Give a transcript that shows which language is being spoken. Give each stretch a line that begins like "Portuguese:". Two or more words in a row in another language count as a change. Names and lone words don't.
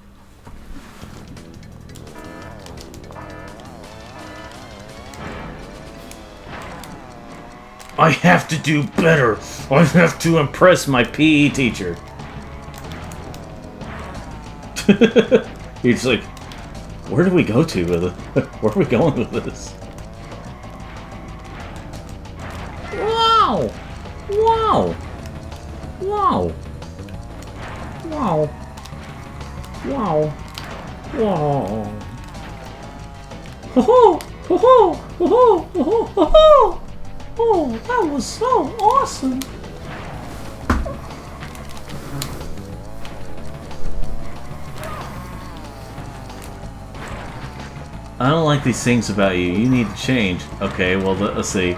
English: I have to do better. I have to impress my PE teacher. You're just like, where do we go to with it? Where are we going with this? Wow! Wow! Wow! Wow! Wow! Wow! Ho ho! Ho ho! Ho ho! Ho ho! Ho ho! Oh, that was so awesome! I don't like these things about you. You need to change. Okay, well, let's see.